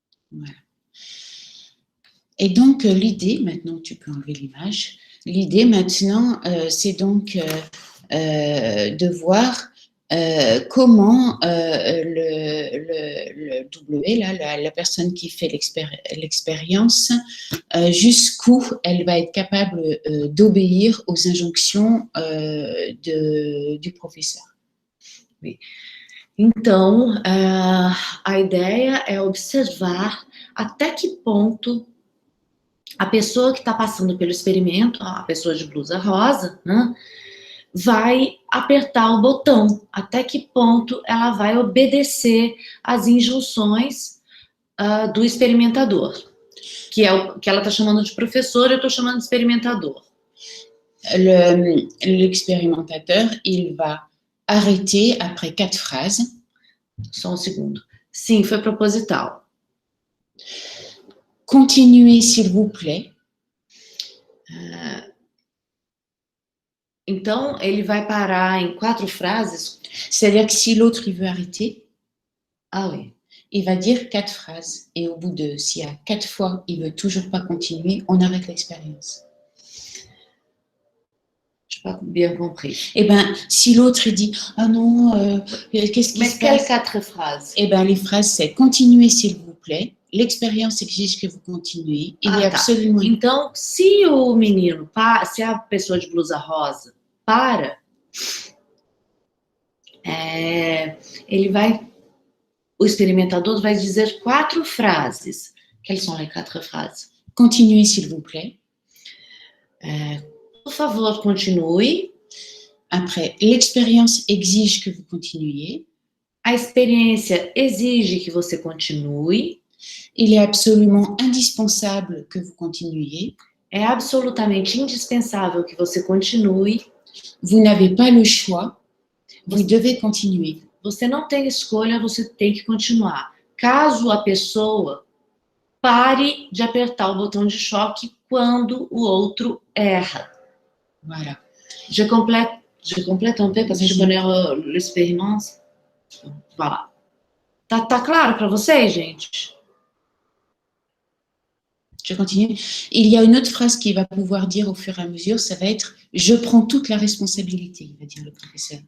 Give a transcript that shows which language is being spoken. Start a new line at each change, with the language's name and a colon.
French: Voilà. Et donc, l'idée, maintenant tu peux enlever l'image, L'idée maintenant, c'est donc de voir comment le W, là, la personne qui fait l'expérience, jusqu'où elle va être capable d'obéir aux injonctions du professeur. Oui.
Portuguese: Então, a ideia é observar até que ponto a pessoa que está passando pelo experimento, a pessoa de blusa rosa, né, vai apertar o botão, até que ponto ela vai obedecer às injunções do experimentador, que é o que ela está chamando de professor, eu estou chamando de experimentador.
French: L'expérimentateur, il va arrêter après 4 phrases.
Portuguese: Só um segundo. Sim, foi proposital.
French: Continuez, s'il vous plaît.
Portuguese: Então, ele vai parar em 4 frases.
French: C'est-à-dire que si l'autre il veut arrêter, ah oui, il va dire 4 phrases. Et au bout de, s'il y a 4 fois, il veut toujours pas continuer, on arrête l'expérience. Je n'ai pas bien compris. Eh bien, si l'autre il dit « Ah non, qu'est-ce qui se passe ?» Mais quelles 4 phrases? Eh bien, les phrases, c'est « Continuez, s'il vous plaît. L'expérience exige que vous continuez. Il est absolument... »
Portuguese: Então, se o menino, se a pessoa de blusa rosa para, ele vai, o experimentador vai dizer 4 frases.
French: Quelles sont les 4 phrases? Continuez, s'il vous plaît.
Portuguese: Por favor, continue.
French: Après, l'expérience exige que vous continuiez.
Portuguese: A experiência exige que você continue.
French: Il est absolument indispensable que vous continuiez.
Portuguese: É absolutamente indispensável que você continue.
French: Vous n'avez pas le choix. Vous devez continuer.
Portuguese: Você não tem escolha, você tem que continuar. Caso a pessoa pare de apertar o botão de choque quando o outro erra.
French: Voilà. Je complète un peu parce que je connais l'expérience. Voilà.
Portuguese: Tá claro para vocês, gente?
French: Je continue. Il y a une autre phrase qu'il va pouvoir dire au fur et à mesure, ça va être « Je prends toute la responsabilité », il va dire le professeur.